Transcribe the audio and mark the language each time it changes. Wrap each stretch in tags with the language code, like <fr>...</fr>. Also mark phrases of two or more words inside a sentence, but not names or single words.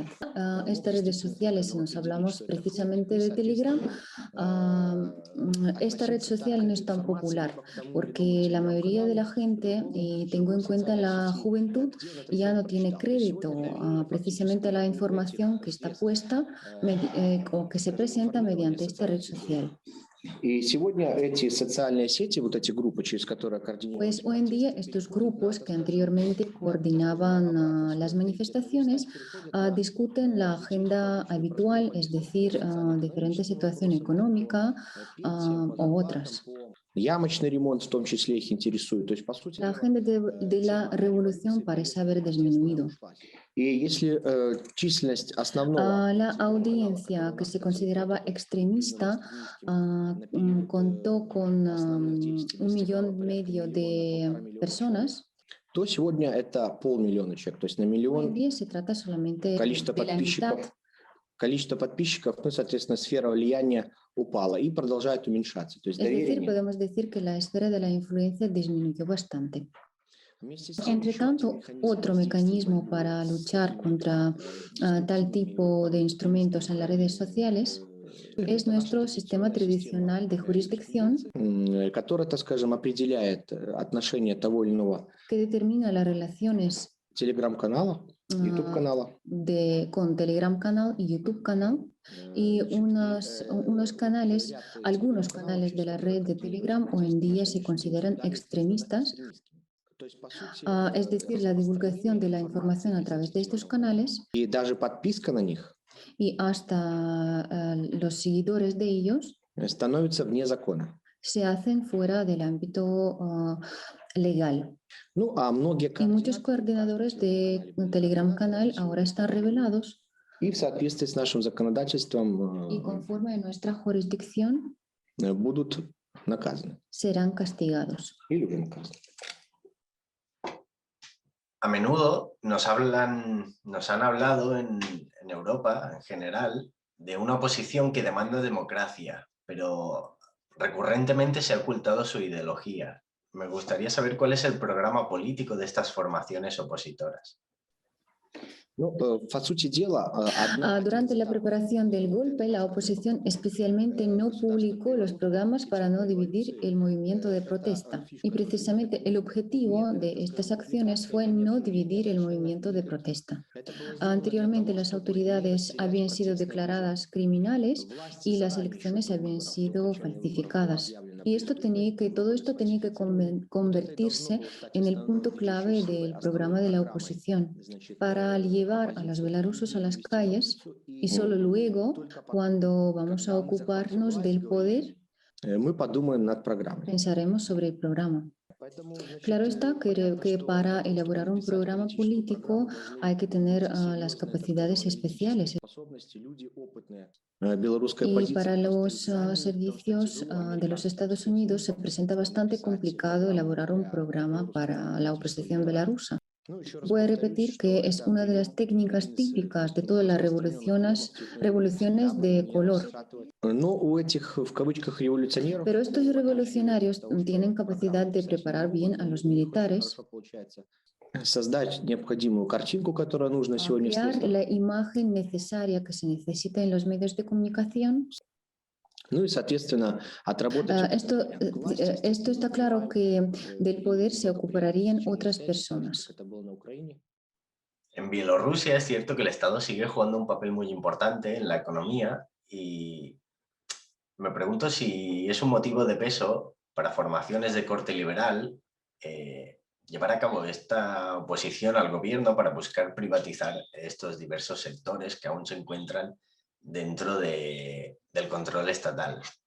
<es>Estas redes sociales, si nos hablamos precisamente de Telegram, esta red social no es tan popular porque la mayoría de la gente, y tengo en cuenta la juventud, ya no tiene crédito precisamente a la información que está puesta o que se presenta mediante esta red social.</es> <ru>И сегодня эти социальные сети, вот эти группы, через которые</ru> <es>Pues hoy en día estos grupos que anteriormente coordinaban las manifestaciones discuten la agenda habitual, es decir, diferentes situaciones económicas u otras.</es> <ru>Ямочный ремонт в том числе их интересует. То есть, по сути,</ru> <es>La agenda de la revolución parece haber disminuido.</es> <ru>и если численность основного...</ru> <es>La audiencia que se consideraba extremista contó con 1,5 millones de personas.</es> <ru>то сегодня это 500 000 человек. То есть на</ru> <es>Hoy en</es> <ru>миллион</ru> <es>día se trata solamente</es> <ru>количество</ru> <es>de la mitad.</es> <ru>подписчиков, ну, соответственно, сфера влияния упала и продолжает уменьшаться. То есть</ru> <es>Es decir,</es> <ru>доверие нет.</ru> <es>podemos decir que la esfera de la influencia disminuyó bastante.</es> <ru>Вместе с тем,</ru> <es>Entre</es> <ru>еще</ru> <es>tanto,</es> <ru>один</ru> <es>otro mecanismo para luchar contra tal tipo de instrumentos en las redes sociales es nuestro sistema tradicional de jurisdicción</es> <ru>который, так скажем, определяет отношение того или иного</ru> <es>que determina las relaciones</es> <ru>телеграм-канала, YouTube-канала</ru> <es>con Telegram canal y YouTube canal y unos canales, algunos canales de la red de Telegram hoy en día se consideran extremistas.</es> <ru>То есть, по сути,</ru> <es>Es decir, la divulgación de la información a través de estos canales</es> <ru>и даже подписка на них</ru> <es>y hasta los seguidores de ellos</es> <ru>становится вне закона.</ru> <es>se hacen fuera del ámbito legal.</es> <ru>Ну, а многие</ru> <es>Y muchos coordinadores de Telegram canal ahora están revelados</es> <ru>и в соответствии с нашим законодательством</ru> <es>y conforme a nuestra jurisdicción</es> <ru>будут наказаны</ru> <es>serán castigados.</es> <ru>или уже наказаны.</ru> <es>A menudo nos han hablado en Europa en general de una oposición que demanda democracia, pero recurrentemente se ha ocultado su ideología. Me gustaría saber cuál es el programa político de estas formaciones opositoras.</es> <ru>Ну, по сути дела, одна</ru> <es>Durante la preparación del golpe, la oposición especialmente no publicó los programas para no dividir el movimiento de protesta. Y precisamente el objetivo de estas acciones fue no dividir el movimiento de protesta. Anteriormente las autoridades habían sido declaradas criminales y las elecciones habían sido falsificadas. Y todo esto tenía que convertirse en el punto clave del programa de la oposición para llevar a los belarusos a las calles y solo luego, cuando vamos a ocuparnos del poder,</es> <ru>мы подумаем над программой.</ru> <es>pensaremos sobre el programa. Claro está que para elaborar un programa político hay que tener las capacidades especiales.</es> <ru>Белорусская</ru> <es>Y</es> <ru>позиция</ru> <es>para los servicios de los Estados Unidos se presenta bastante complicado elaborar un programa para la oposición belarusa.</es> <ru>Ну, еще раз</ru> <es>Voy a</es> <ru>повторюсь,</ru> <es>repetir</es> <ru>что</ru> <es>que es</es> <ru>это</ru> <es>una de las técnicas típicas de todas las revoluciones de color.</es> <ru>Но у этих, в кавычках, революционеров</ru> <es>Pero estos revolucionarios tienen capacidad de preparar bien a los militares,</es> <ru>создать необходимую картинку, которая нужна сегодня в</ru> <es>crear</es> <ru>средствах.</ru> <es>la imagen necesaria que se necesita en los medios de comunicación.</es> <ru>Ну и, соответственно, отработать</ru> <es>Esto está claro que del poder se ocuparían otras personas.</es> <ru>Это было на Украине.</ru> <es>En Bielorrusia es cierto que el Estado sigue jugando un papel muy importante en la economía y me pregunto si es un motivo de peso para formaciones de corte liberal llevar a cabo esta oposición al gobierno para buscar privatizar estos diversos sectores que aún se encuentran dentro del control estatal.</es>